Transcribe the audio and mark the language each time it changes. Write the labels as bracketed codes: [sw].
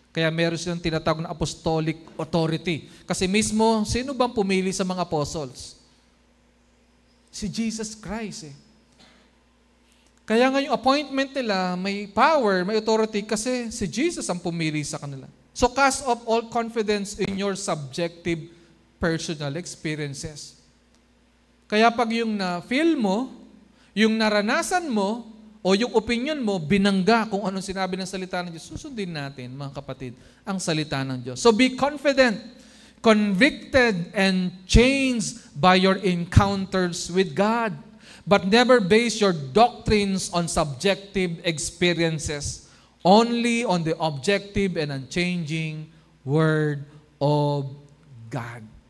[tl] Kaya meron silang tinatawag na apostolic authority. Kasi mismo, sino bang pumili sa mga apostles? Si Jesus Christ eh. Kaya nga yung appointment nila, may power, may authority kasi si Jesus ang pumili sa kanila. [en] So cast off all confidence in your subjective personal experiences. [tl] Kaya pag yung na-feel mo, yung naranasan mo, o yung opinion mo, binangga kung anong sinabi ng salita ng Diyos, susundin natin, mga kapatid, ang salita ng Diyos. [en] So be confident, convicted, and changed by your encounters with God. But never base your doctrines on subjective experiences, only on the objective and unchanging Word of God.